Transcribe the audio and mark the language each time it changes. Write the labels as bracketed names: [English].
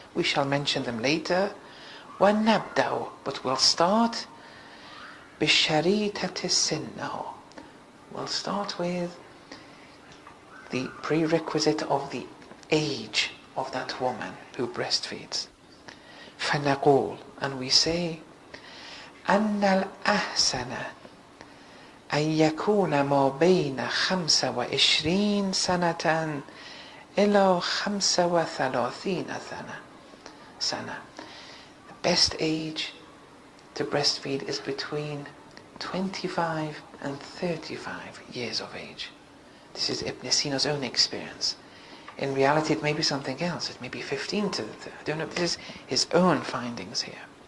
[English] We shall mention them later. [Arabic] وَنَبْدَأُ, [English] but we'll start [Arabic] بِالشَّرِيطَةِ السِّنَّةِ. [English] We'll start with the prerequisite of the age of that woman who breastfeeds. [Arabic] فَنَقُولُ, [English] and we say, [Arabic] أَنَّ الْأَحْسَنَ أن يكون ما بين 25 سنة إلى 35 سنة. [English] The best age to breastfeed is between 25 and 35 years of age. This is Ibn Sina's own experience. In reality, it may be something else. It may be 15 to 30. I don't know. This is his own findings here.